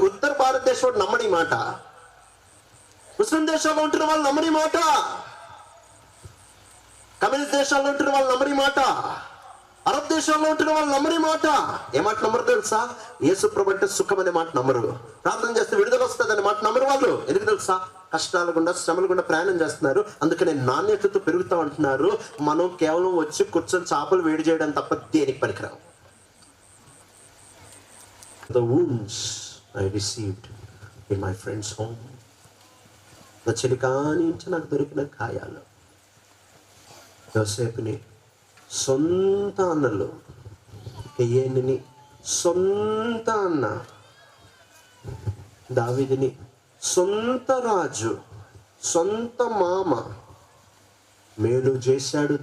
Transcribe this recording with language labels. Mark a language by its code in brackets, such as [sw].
[te] ఉత్తర భారతదేశం నమ్మని మాట, ముస్లిం దేశాల్లో ఉంటున్న వాళ్ళు నమ్మని మాట, కమ్యూనిస్ట్ దేశాల్లో ఉంటున్న వాళ్ళు నమ్మని మాట, అరబ్ దేశాల్లో ఉంటున్న వాళ్ళు నమ్మని మాట. ఏ మాట నమ్మరు తెలుసా? యేసు ప్రభు అంటే సుఖం అనే మాట నమ్మరు. ప్రార్థన చేస్తే విడుదల వస్తుంది అనే మాట నమ్మరు వాళ్ళు. ఎందుకు తెలుసా? కష్టాలు గుండా, శ్రమలు గుండా ప్రయాణం చేస్తున్నారు. అందుకనే నాణ్యతతో పెరుగుతా ఉంటున్నారు. మనం కేవలం వచ్చి కూర్చొని చేపలు వేడి చేయడం తప్ప దేనికి పనికిరావు. [en] The wounds I received in my friend's home. [te] నా చెలికాని నుంచి నాకు దొరికిన గాయాలు. యోసేపుని సొంత అన్నలు, ఎయ్యేని సొంత అన్న, దావీదుని సొంత రాజు, సొంత మామ మేలు చేశాడు.